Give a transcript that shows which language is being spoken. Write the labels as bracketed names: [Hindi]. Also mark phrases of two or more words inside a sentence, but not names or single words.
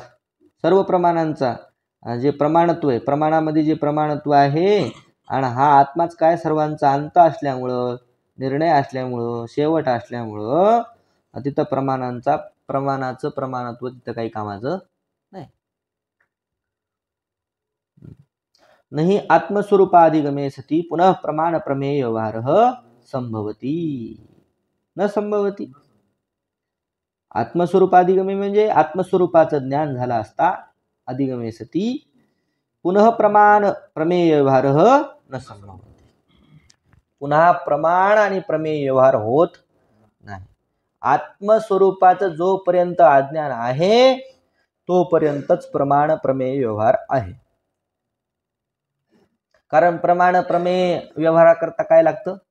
[Marathi] सर्व प्रमाणांचा जे प्रमाणत्व आहे, प्रमाणामध्ये जे प्रमाणत्व आहे, आणि हा आत्माच काय? सर्वांचा अंत असल्यामुळं, निर्णय असल्यामुळं, शेवट असल्यामुळं तिथं प्रमाणाचं प्रमाणत्व तिथं काही कामाचं नाही. [Sanskrit] नहि आत्मस्वरूपाधिगमे सती पुनः प्रमाण प्रमेय व्यवहारः संभवती न संभवती. आत्मस्वरूपाधिगमे [Marathi] म्हणजे आत्मस्वरूपाचं ज्ञान झाला असता [Sanskrit] अधिगमे सती पुनः प्रमाण प्रमेय व्यवहारः न संभवती. [Marathi] पुन्हा प्रमाण आणि प्रमेय व्यवहार होत नाही. आत्मस्वरूपाचं जोपर्यंत अज्ञान आहे तोपर्यंतच प्रमाण प्रमेय व्यवहार आहे. कारण प्रमाण प्रमेय व्यवहाराकरता काय लागतं?